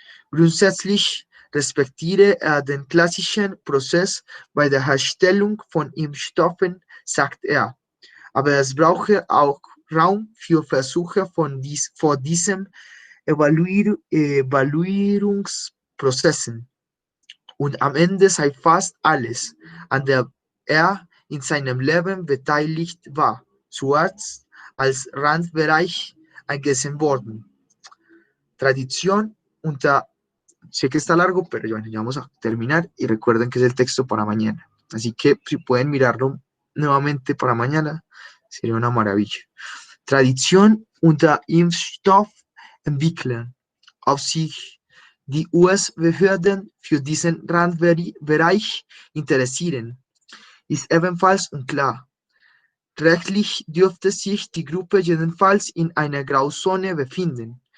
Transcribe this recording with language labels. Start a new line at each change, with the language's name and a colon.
German: Grundsätzlich respektiere er den klassischen Prozess bei der Herstellung von Impfstoffen, sagt er, aber es brauche auch Raum für Versuche vor diesen Evaluierungsprozessen. Und am Ende sei fast alles, an der er in seinem Leben beteiligt war, zuerst als Randbereich angesehen worden. Tradition unter
Spanish: Sé que está largo, pero bueno, ya vamos a terminar y recuerden que es el texto para mañana. Así que si pueden mirarlo nuevamente para mañana, sería una maravilla.
German: Tradition und der Impfstoff entwickeln. Auf sich die US-Behörden für diesen Randbereich interessieren, ist ebenfalls unklar. Rechtlich dürfte sich die Gruppe jedenfalls in einer Grauzone befinden.